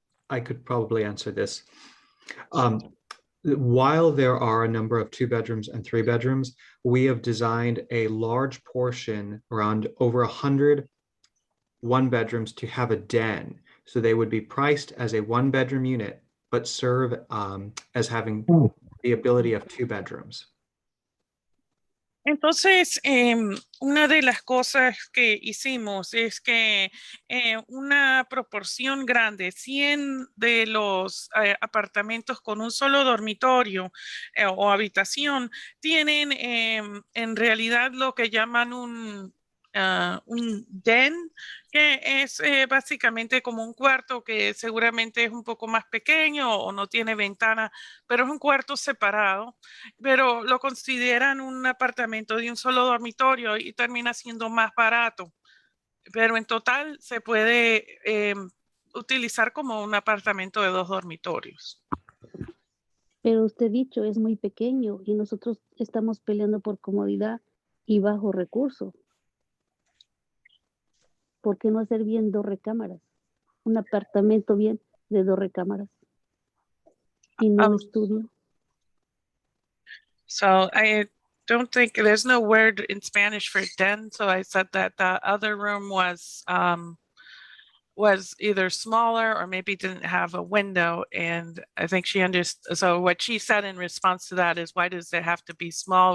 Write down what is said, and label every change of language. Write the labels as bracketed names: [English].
[English] I could probably answer this. While there are a number of 2 bedrooms and 3 bedrooms, we have designed a large portion, around over 100 1-bedrooms, to have a den. So they would be priced as a 1-bedroom unit, but serve as having the ability of 2 bedrooms. [Spanish] Entonces, una de las cosas que hicimos es que una proporción grande, 100 de los apartamentos con un solo dormitorio o habitación, tienen en realidad lo que llaman un den, que es básicamente como un cuarto que seguramente es un poco más pequeño o no tiene ventana, pero es un cuarto separado, pero lo consideran un apartamento de un solo dormitorio y termina siendo más barato, pero en total se puede utilizar como un apartamento de 2 dormitorios. Pero usted dicho es muy pequeño y nosotros estamos peleando por comodidad y bajo recurso. ¿Por qué no hacer bien 2 recámaras? Un apartamento bien de 2 recámaras y no un estudio. [English] So I don't think there's no word in Spanish for den. So I said that the other room was either smaller or maybe didn't have a window. And I think she understood. So what she said in response to that is, why does it have to be small?